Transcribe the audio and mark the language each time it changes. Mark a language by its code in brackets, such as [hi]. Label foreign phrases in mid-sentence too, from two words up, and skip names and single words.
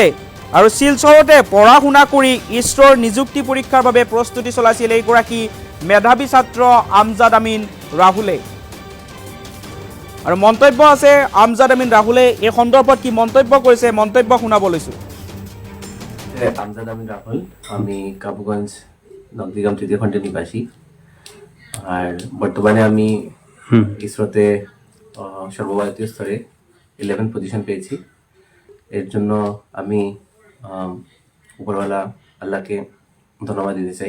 [as] আৰু শিলচৰতে পঢ়া শুনা কৰি ইছৰোৰ নিযুক্তি পৰীক্ষাৰ বাবে প্ৰস্তুতি চলাইছিল এইগৰাকী মেধাৱী ছাত্ৰ আমজাদ আমিন ৰাহুলে। আৰু মন্তব্য আছে আমজাদ আমিন ৰাহুলে এই সন্দৰ্ভত কি মন্তব্য কৰিছে, মন্তব্য শুনাব লৈছো। [bn] আমজাদ আমিন রাহুল, আমি কাবুগঞ্জ নগদিগাম তৃতীয় খণ্ডের নিবাসী। আর বর্তমানে আমি ইসরোতে সর্বভারতীয় স্তরে 11 পজিশন পেয়েছি। এর জন্য আমি উপরওয়ালা আল্লাহকে ধন্যবাদ দিতে চাই।